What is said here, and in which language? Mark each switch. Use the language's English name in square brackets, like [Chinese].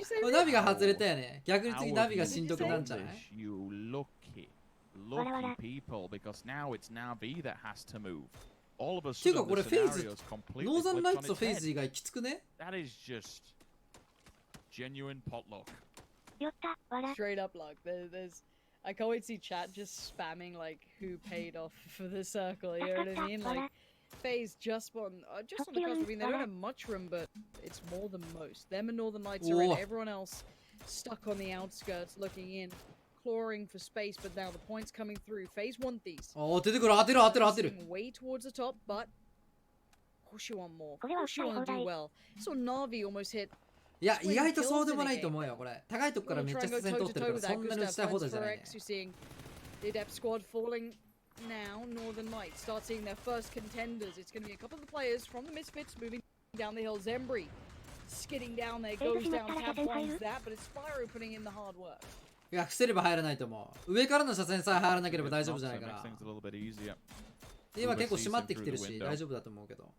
[Japanese] ナビが外れたよね。逆に次ナビがしんどくなるんじゃない？ [English] You lucky people, because now it's Na'Vi that has to move. All of a sudden, the scenario is completely flipped on its head. That is just genuine potluck. Straight up luck. There's, I can't wait to see chat just spamming like who paid off for the circle. You know what I mean? Like FaZe just on the cusp. I mean, they don't have much room, but it's more than most. Them and Northern Lights are in. Everyone else stuck on the outskirts, looking in. Clawing for space, but now the points coming through. FaZe want these. [Japanese] Oh, 出てくる、当てる、当てる、当てる。 [English] Way towards the top, but of course you want more. Of course you want to do well. So Na'Vi almost hit. [Japanese] いや、意外とそうでもないと思うよ、これ。高いとこからめっちゃ視線通ってるから、そんなに打ちたいほどじゃないね。 [English] The Adept squad falling now. Northern Lights start seeing their first contenders. It's going to be a couple of the players from the Misfits moving down the hill. Zembri skidding down there, goes down, tab finds that, but it's Spyro putting in the hard work. [Japanese] いや、伏せれば入らないと思う。上からの車線さえ入らなければ大丈夫じゃないから。今結構閉まってきてるし、大丈夫だと思うけど。